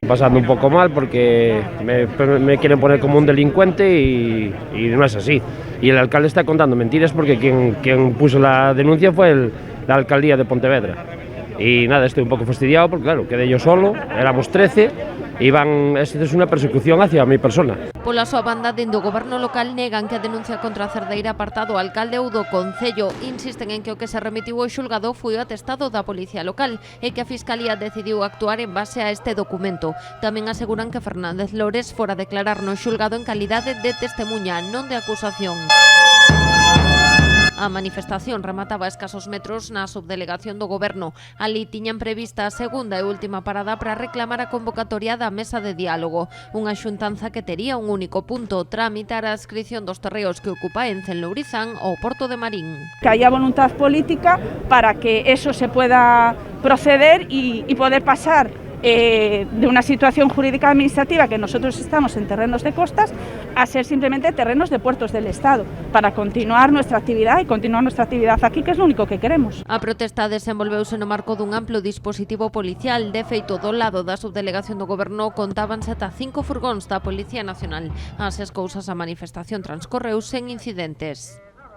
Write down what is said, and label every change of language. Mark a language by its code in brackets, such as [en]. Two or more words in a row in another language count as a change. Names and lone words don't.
[es] Pasando un poco mal porque me quieren poner como un delincuente y no es así. Y el alcalde está contando mentiras porque quien puso la denuncia fue la alcaldía de Pontevedra. Y nada, estoy un pouco fastidiado porque claro, quedé yo solo, éramos 13, esta es unha persecución hacia a mi persona. [gl] Pola súa banda, dende o goberno local negan que a denuncia contra Cerdeira apartado o alcalde ou do Concello. Insisten en que o que se remitiu ao xulgado foi o atestado da Policía Local e que a Fiscalía decidiu actuar en base a este documento. Tamén aseguran que Fernández Lores fora a declarar no xulgado en calidade de testemuña, non de acusación. A manifestación remataba a escasos metros na subdelegación do Goberno. Ali tiñan prevista a segunda e última parada para reclamar a convocatoria da mesa de diálogo. Unha xuntanza que tería un único punto: tramitar a adscrición dos terreos que ocupa Ence en Lourizán ao Porto de Marín. [es] Que haya voluntad política para que eso se pueda proceder y poder pasar de una situación jurídica administrativa que nosotros estamos en terrenos de costas a ser simplemente terrenos de puertos del Estado para continuar nuestra actividad aquí, que es lo único que queremos. [gl] A protesta desenvolveuse no marco dun amplo dispositivo policial. De feito, do lado da subdelegación do Goberno contábanse ata 5 furgóns da Policía Nacional. As cousas, a manifestación transcorreu sen incidentes.